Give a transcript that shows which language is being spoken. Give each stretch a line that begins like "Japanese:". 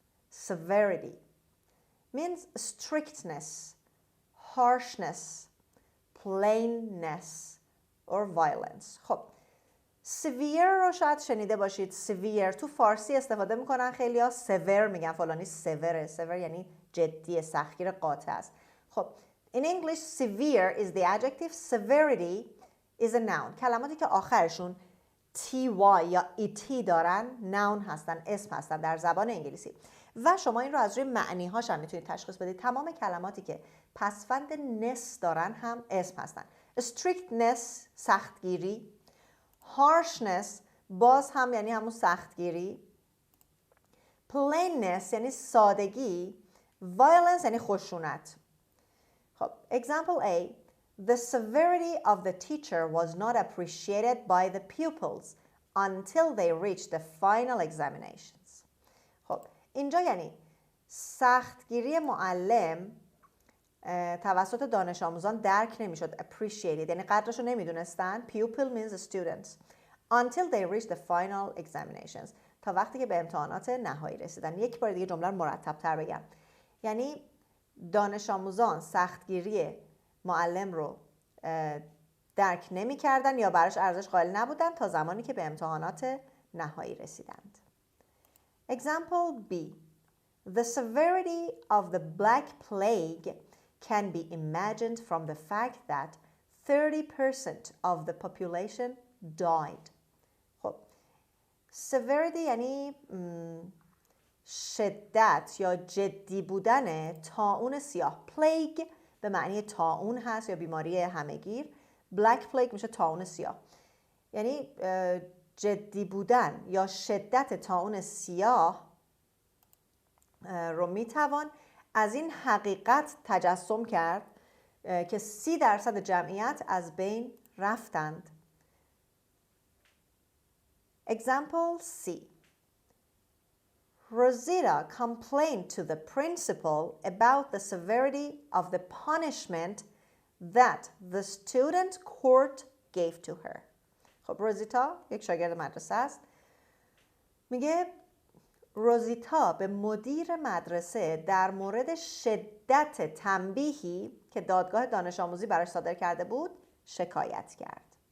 English: Severity means strictness, harshness, plainness or violence.
Persian: خب severe رو شاید شنیده باشید. severe تو فارسی استفاده میکنن خیلی ها. sever میگن فلانی severe. sever یعنی جدی، سختگیر، قاطع است.
English: خب in English severe is the adjective, severity is a noun.
Persian: کلماتی که آخرشون ty یا et دارن noun هستن، اسم هستن در زبان انگلیسی. و شما این رو از روی معنی هاش هم میتونید تشخیص بدید. تمام کلماتی که پسوند نس دارن هم اسم هستن. strictness سختگیری، harshness باز هم یعنی همون سختگیری، plainness یعنی سادگی، violence یعنی خشونت.
English: خب example A. The severity of the teacher was not appreciated by the pupils until they reached the final examinations.
Persian: خب اینجا یعنی سختگیری معلم توسط دانش آموزان درک نمیشد. appreciated یعنی قدرش رو نمیدونستن.
English: pupil means students until they reached the final examinations،
Persian: تا وقتی که به امتحانات نهایی رسیدن. یک بار دیگه جمله رو مرتب تر بگم. یعنی دانش آموزان سختگیری معلم رو درک نمی کردن یا براش ارزش قائل نبودن تا زمانی که به امتحانات نهایی رسیدند.
English: Example B. The severity of the Black Plague can be imagined from the fact that 30% of the population died.
Persian: خب severity یعنی شدت یا جدی بودن طاعون سیاه. plague به معنی طاعون هست یا بیماری همهگیر. black plague میشه طاعون سیاه. یعنی جدی بودن یا شدت طاعون سیاه رو میتوان از این حقیقت تجسم کرد که 30% جمعیت از بین رفتند.
English: Example C. Rosita complained to the principal about the severity of the punishment that the student court gave to her.
Persian: خب روزیتا یک شاگرد مدرسه است. میگه روزیتا به مدیر مدرسه در مورد شدت تنبیهی که دادگاه دانش آموزی براش صادر کرده بود شکایت کرد.